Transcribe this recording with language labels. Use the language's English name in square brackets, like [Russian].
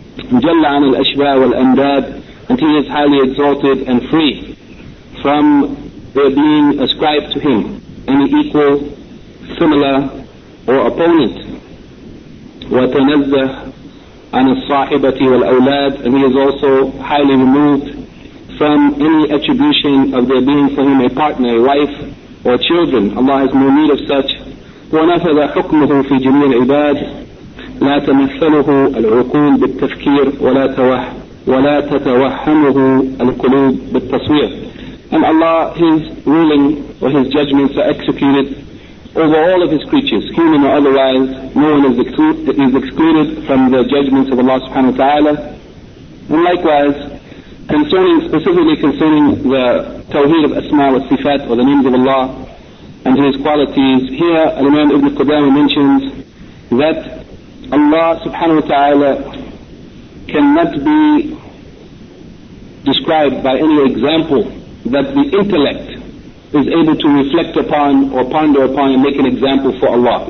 [Arabic] جَلَّ عَنِ الْأَشْبَاءِ وَالْأَمْدَادِ, [English] and he is highly exalted and free from their being ascribed to him any equal, similar or opponent. [Arabic] وَتَنَزَّهْ عَنِ الصَّاحِبَةِ وَالْأَوْلَادِ, [English] and he is also highly removed from any attribution of there being for him a partner, a wife or children. Allah has no need of such. [Arabic] وَنَفَذَ حُكْمُهُ فِي جَمِيعِ الْعِبَادِ, لَا تَمَثَّلُهُ الْعُقُولُ بِالتَّفْكِيرِ وَلَا تَتَوَهَّمُهُ الْقُلُوبُ بِالتَّصْوِيرِ. [English] And Allah, His ruling or His judgments are executed over all of his creatures, human or otherwise, no one is excluded from the judgments of Allah subhanahu wa ta'ala. And likewise, specifically concerning the tawheed of asma wa sifat, or the names of Allah and his qualities, here Al-Imam Ibn Qudamah mentions that Allah subhanahu wa ta'ala cannot be described by any example that the intellect is able to reflect upon or ponder upon and make an example for Allah.